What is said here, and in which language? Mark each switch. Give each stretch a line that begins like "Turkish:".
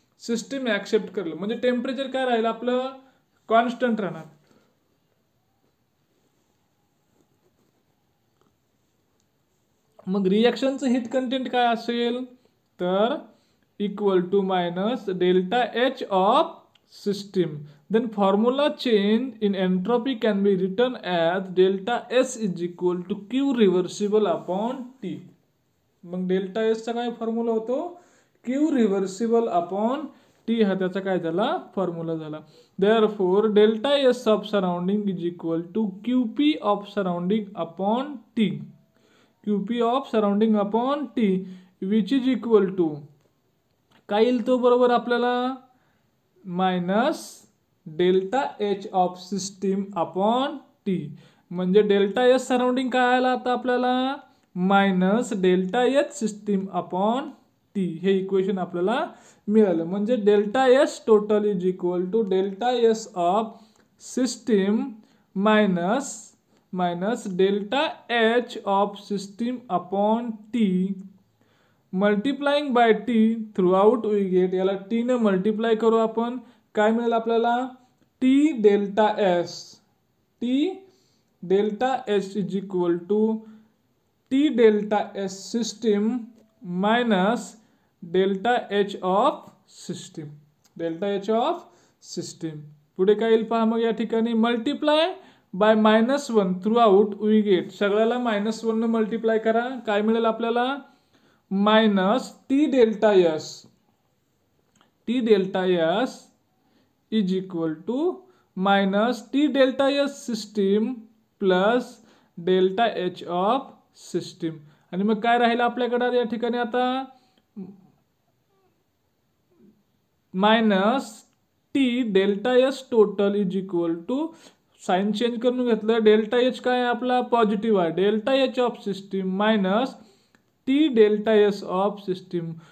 Marathi: System accept करेल. म्हणजे temperature काय राहील आपलं? कॉन्स्टंट राहणार. मग रिएक्शनचं हीट कंटेंट काय असेल? तर
English: Equal to minus delta H of system. Then formula change in entropy can be written as delta S is equal to Q reversible upon T.
Marathi: मग डेल्टा S चा काय फॉर्म्युला होतो?
English: Q reversible upon
Marathi: T हा त्याचा काय झाला formula झाला.
English: Therefore delta S of surrounding is equal to QP of surrounding upon T. QP of surrounding upon T which is equal to
Marathi: काय येईल तो बरोबर आपल्याला
English: Minus delta H of system upon T.
Marathi: म्हणजे डेल्टा एस सराउंडिंग काय आला आता आपल्याला minus delta H system upon T. हे इक्वेशन आपल्याला मिळालं.
English: म्हणजे delta S total is equal to delta S of system minus delta H of system upon T multiplying by T throughout we get.
Marathi: याला T ने multiply करू आपण काय मिळेल आपल्याला T delta S.
English: T delta S is equal to T delta S system minus delta H of system.
Marathi: Delta H of system पुढे काय येईल पहा. मग या ठिकाणी
English: Multiply by -1 throughout we get.
Marathi: सगळ्याला -1 ने मल्टिप्लाय करा काय मिळेल आपल्याला minus T delta S.
English: T delta S is equal to minus T delta S system plus delta H of system.
Marathi: आणि मग काय राहिलं आपल्याकडे या ठिकाणी आता
English: minus T delta S total is equal to
Marathi: sign change करून घेतलं. डेल्टा एच काय आहे आपला पॉझिटिव्ह आहे.
English: Delta H of system minus T delta S of system.